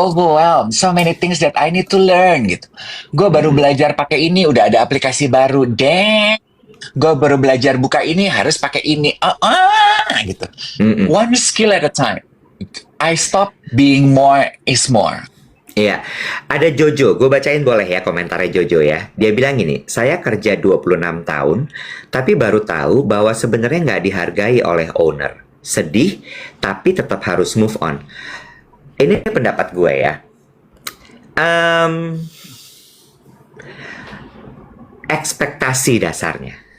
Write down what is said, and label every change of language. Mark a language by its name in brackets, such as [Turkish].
[English] overwhelmed, so many things that I need to learn gitu. [Indonesian] Gue baru Mm-mm. belajar pakai ini, udah ada aplikasi baru, deh. Gue baru belajar buka ini, harus pakai ini, gitu. Mm-mm. [English] One skill at a time. I stop being more is more. [Indonesian] Iya, ada Jojo, gue bacain boleh ya komentarnya Jojo ya. Dia bilang gini, saya kerja 26 tahun, tapi baru tahu bahwa sebenarnya nggak dihargai oleh owner. Sedih, tapi tetap harus move on. Ini pendapat gue ya. Em, Ekspektasi dasarnya.